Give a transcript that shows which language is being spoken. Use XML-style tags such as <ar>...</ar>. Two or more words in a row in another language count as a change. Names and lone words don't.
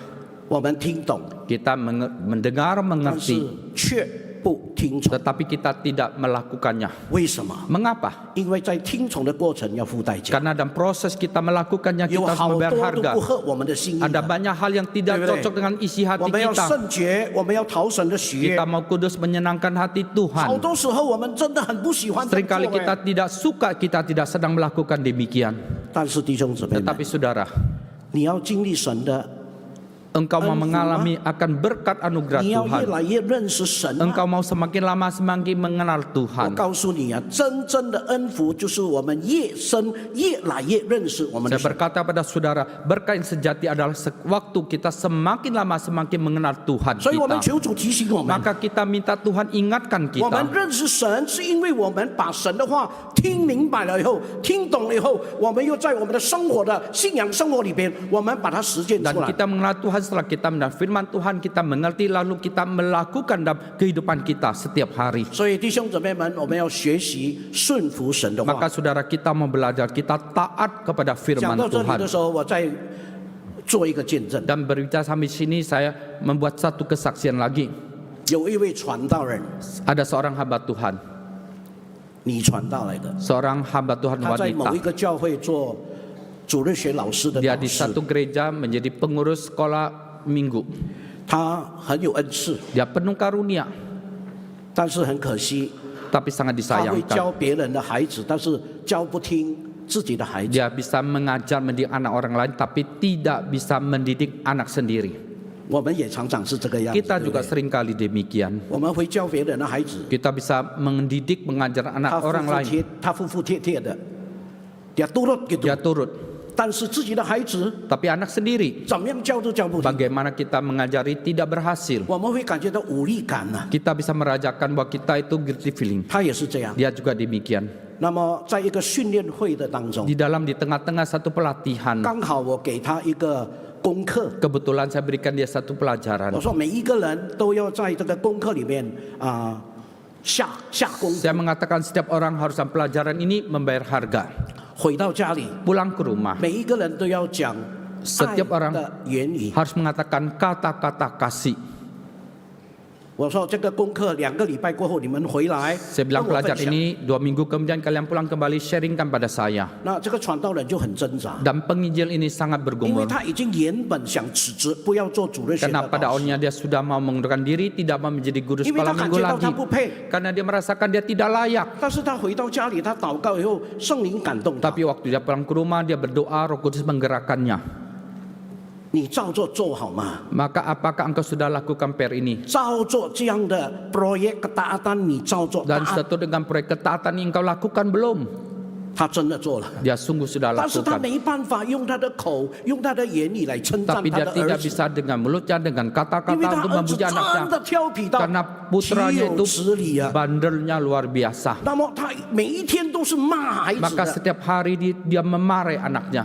<zh>我们听懂，</zh> <id>kita mendengar,</id> <zh>但是</zh> <id>mengerti,</id> <zh>却不听从。</zh> <id>tetapi kita tidak melakukannya.</id> <zh>为什么？</zh> <id>Mengapa?</id> <zh>因为在听从的过程要付代价，</zh> <id>Karena dalam proses kita melakukannya</id> <zh>有</zh> <id>kita harus</id> <zh>好</zh> <id>membayar</id> <zh>多都</zh> <id>harga.</id> <zh>不合我们的心意</zh> <id>Ada</id> <zh>的。</zh> <id>banyak hal yang tidak</id> <zh>对不对？</zh> <id>cocok dengan isi</id> <zh>我</zh> <id>hati</id> <zh>们要</zh> <id>kita.</id> <zh>圣洁，我们要讨神的喜悦</zh> <id>Kita。mau kudus menyenangkan hati</id> <zh>好</zh> <id>Tuhan.</id> <zh>多时候我们真的很不喜欢这么</zh> <id>Seringkali</id> <zh>做</zh> <id>kita tidak suka, kita tidak sedang melakukan demikian.</id> <zh>但是弟兄姊妹们，</zh> <id>Tetapi saudara,</id> <zh>你要经历神的，</zh> <id>engkau mau mengalami akan berkat anugerah</id> <zh>你要越</zh> <id>Tuhan.</id> <zh>来越认识神啊。</zh> <id>Engkau mau semakin lama semakin mengenal</id> <zh>我</zh> <id>Tuhan.</id> <zh>告诉你啊，真正的恩福就是我们越深越来越认识我们的</zh> <id>Saya</id> <zh>神。</zh> <id>berkata pada saudara, berkat yang sejati adalah waktu kita semakin lama semakin mengenal Tuhan</id> <zh>所以我们</zh> <id>kita.</id> <zh>求主提醒我们，</zh> <id>Maka kita minta Tuhan ingatkan</id> <zh>我们</zh> <id>kita.</id> <zh>认识神是因为我们把神的话听明白了以后，听懂了以后，我们又在我们的生活的信仰生活里边，我们把它实践</zh> <id>Dan</id> <zh>出来。</zh> <id>kita mengenal Tuhan setelah kita mendengar firman Tuhan, kita mengerti lalu kita melakukan dalam kehidupan kita setiap hari.</id> <zh>所以弟兄姊妹们，我们要学习顺服神的</zh> <id>Maka</id> <zh>话。</zh> <id>saudara kita mau belajar, kita taat kepada</id> <zh>讲</zh> <id>firman</id> <zh>到这里</zh> <id>Tuhan.</id> <zh>的时候，我再做一个见证。</zh> <id>Dan berbicara sampai sini saya membuat satu kesaksian lagi.</id> <zh>有一位传道人，</zh> <id>Ada seorang hamba Tuhan,</id> <zh>你传道来的，</zh> <id>seorang hamba Tuhan</id> <zh>他在某一</zh> <id>wanita.</id> <zh>个教会做主日学老师的</zh> <id>Dia</id> <zh>导</zh> <id>di</id> <zh>师，</zh> <id>satu gereja menjadi pengurus sekolah minggu.</id> <zh>他很有恩赐，</zh> <id>Dia penuh karunia,</id> <zh>但是很可惜，</zh> <id>tapi sangat</id> <zh>他会</zh> <id>disayangkan.</id> <zh>教别人的孩子，但是教不听自己的孩子。</zh> <id>Dia bisa mengajar, mendidik anak orang lain, tapi tidak bisa mendidik anak sendiri.</id> <zh>我们也常常是这个样子。</zh> <id>Kita</id> <zh>对不</zh> <id>juga</id> <zh>对</zh> <id>seringkali demikian.</id> <zh>我们会教别人的孩子，</zh> <id>Kita bisa mendidik, mengajar</id> <zh>他</zh> <id>anak</id> <zh>服</zh> <id>orang</id> <zh>服</zh> <id>lain.</id> <zh>帖，他服服帖帖的，</zh> <id>dia turut gitu。 Dia turut,</id> <zh>但是自己的孩子</zh> <id>tapi anak sendiri</id> <zh>怎么样教都教不听，</zh> <id>bagaimana kita mengajari tidak berhasil.</id> <zh>我们会感觉到无力感呐、</zh> <id>Kita bisa merajakan bahwa kita itu</id> <en>guilty feeling.</en> <zh>他也是这样。</zh> <id>Dia juga demikian.</id> <zh>那么在一个训练会的当中，</zh> <id>Di tengah-tengah satu pelatihan,</id> <zh>刚好我给他一个功课，</zh> <id>kebetulan saya berikan dia satu</id> <zh>我</zh> <id>pelajaran.</id> <zh>说每一个人都要在这个功课里面下功夫，</zh> <id>Saya mengatakan setiap orang harus dalam pelajaran ini membayar harga.</id> <zh>回到家里，</zh> <id>Pulang ke rumah</id> <zh>每一个人都要讲爱</zh> <id>Setiap orang</id> <zh>的言语。</zh> <id>harus mengatakan kata-kata kasih.</id> <zh>我说这个功课2个礼拜过后你们回来</zh> <id>Saya</id> <zh>跟</zh> <id>bilang</id> <zh>我分</zh> <id>pelajaran</id> <zh>享。</zh> <id>ini 2 minggu kemudian kalian pulang kembali sharingkan pada saya.</id> <zh>那这个传道人就很挣扎，</zh> <id>Dan penginjil ini sangat</id> <zh>因为</zh> <id>bergumul.</id> <zh>他已经原本想辞职，不要做主日学</zh> <id>Karena</id> <zh>的</zh> <id>pada</id> <zh>导师，</zh> <id>awalnya dia sudah mau mengundurkan diri, tidak mau menjadi guru</id> <zh>因为</zh> <id>sekolah</id> <zh>他感</zh> <id>minggu</id> <zh>觉到</zh> <id>lagi.</id> <zh>他不配。</zh> <id>Karena dia merasakan dia tidak layak.</id> <zh>但是他回到家里，他祷告以后，圣灵感动他。</zh> <id>Tapi waktu dia pulang ke rumah, dia berdoa, Roh Kudus menggerakkannya.</id> <zh>你照做做好吗？</zh> <id>Maka apakah engkau sudah lakukan PR ini?</id> <zh>照做这样的</zh> <id>proyek ketaatan，</id> <zh>你照做</zh> <id>Dan taat。 satu dengan proyek ketaatan yang engkau lakukan belum?</id> <zh>他真的做了，</zh> <id>Dia sungguh sudah</id> <zh>但是他</zh> <id>lakukan.</id> <zh>没办法用他的口、用他的言语来称赞</zh> <id>Tapi</id> <zh>他</zh> <id>dia</id> <zh>的</zh> <id>tidak</id> <zh>儿子，</zh> <id>bisa dengan mulutnya, dengan</id> <zh>因为</zh> <id>kata-kata</id> <zh>他</zh> <id>untuk</id> <zh>儿子</zh> <id>memuji</id> <zh>真</zh> <id>anaknya.</id> <zh>的调皮到</zh> <id>Karena</id> <zh>岂</zh> <id>putranya</id> <zh>有</zh> <id>itu</id> <zh>此理啊！</zh> <id>bandelnya luar biasa.</id> <zh>那么他每一天都是骂孩子</zh> <id>Maka</id> <zh>的，</zh> <id>setiap hari dia memarahi anaknya.</id>